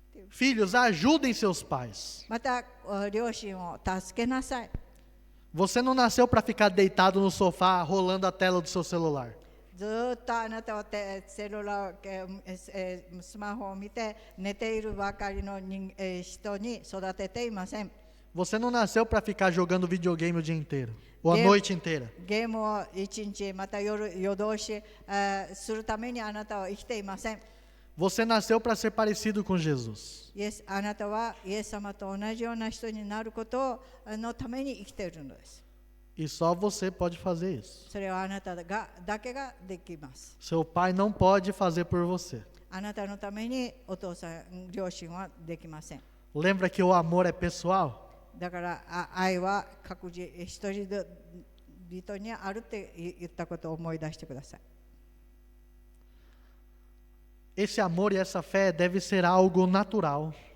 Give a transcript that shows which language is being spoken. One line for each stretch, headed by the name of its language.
Portuguese: Filhos, ajudem seus pais.
Japanese: また両親を助けなさい。
Portuguese: Você não nasceu para ficar deitado no sofá rolando a tela do seu celular.
Japanese: ずっとあなたはセルラー、スマホを見て寝ているばかりの人に育てていません。
Portuguese: Você não nasceu para ficar jogando videogame o dia inteiro ou a noite inteira.
Japanese: ゲームを一日また夜通しするためにあなたは生きていません。
Portuguese: Você nasceu para ser parecido com Jesus.
Japanese: あなたはイエス様と同じような人になることのために生きているのです。
Portuguese: E só você pode fazer isso.
Japanese: それはあなただけができます。
Portuguese: Seu pai não pode fazer por você.
Japanese: あなたのためにお父さん、両親はできません。
Portuguese: Lembra que o amor é pessoal?
Japanese: だから愛は各自一人人にあるって言ったことを思い出してください。
Portuguese: Esse amor e essa fé deve ser algo natural.